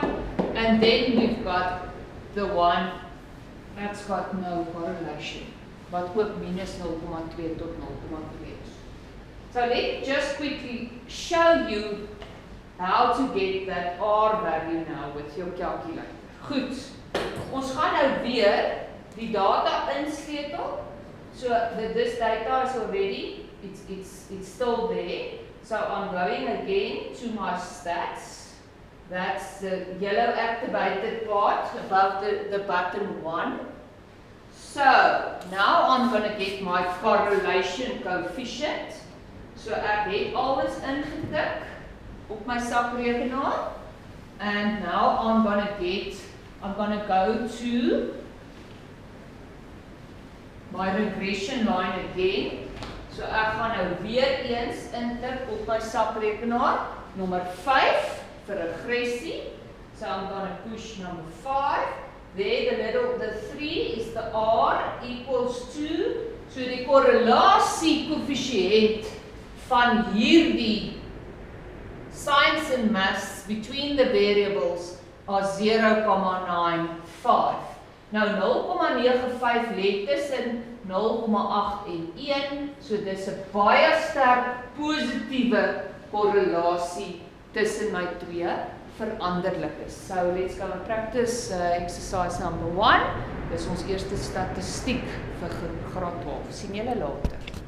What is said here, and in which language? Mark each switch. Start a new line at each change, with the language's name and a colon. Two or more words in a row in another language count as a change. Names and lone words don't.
English: And then we've got the one that's got no correlation, but with minus 0.2 tot 0.2. So let me just quickly show you how to get that R value now with your calculator.
Afrikaans: Goed, ons gaan nou weer die data insleutel.
English: So this data is already, it's still there. So I'm going again to my stats. That's the yellow activated part above the button 1. So now I'm going to get my correlation coefficient.
Afrikaans: So ek het alles ingetik op my sakrekenaar.
English: And now I'm going to go to my regression line again.
Afrikaans: So ek gaan nou weer eens intik op my sakrekenaar, nommer 5 vir regressie.
English: So I'm going to push number 5. There the 3 is the R equals 2.
Afrikaans: So die korrelasie koëffisiënt van hierdie
English: signs and mass between the variables are 0,95.
Afrikaans: Nou 0,95 lê tussen 0,8 en 1, so dis 'n baie sterk positiewe korrelasie tussen my twee veranderlikes.
English: So let's go and practice exercise number 1.
Afrikaans: Dis ons eerste statistiek vir graad 12. Sien julle later.